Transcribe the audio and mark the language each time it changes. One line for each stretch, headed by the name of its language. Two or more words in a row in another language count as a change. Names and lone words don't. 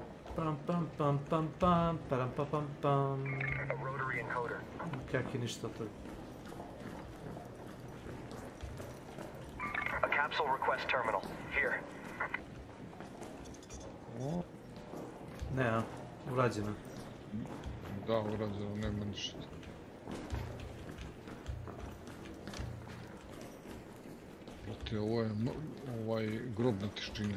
English: Pam pam pam pam pam pam pam pam pam. A rotary encoder.
Croatian: Kak je ništa od toga.
English: A capsule request terminal. Here.
Croatian: Ne, a? Urađeno. Da, urađeno, nema ništa. Ovo je grobna tišina.